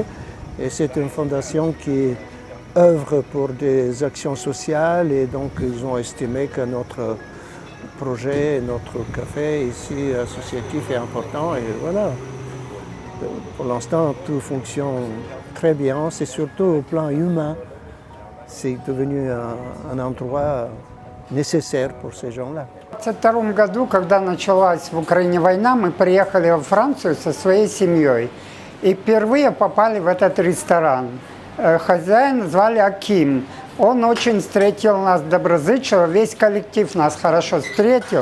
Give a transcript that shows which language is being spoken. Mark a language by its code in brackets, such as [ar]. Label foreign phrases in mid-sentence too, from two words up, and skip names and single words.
[fr] Et c'est une fondation qui œuvre pour des actions sociales et donc ils ont estimé que notre projet, notre café ici associatif est important et voilà. Pour l'instant, tout fonctionne très bien. C'est surtout au plan humain. C'est devenu un endroit nécessaire pour ces gens-là. [ru] В 1922 году, когда началась в Украине война, мы приехали во Францию со своей семьей и впервые попали в этот ресторан. Хозяин звали Аким. Он очень встретил нас доброзычиво, весь коллектив нас хорошо встретил.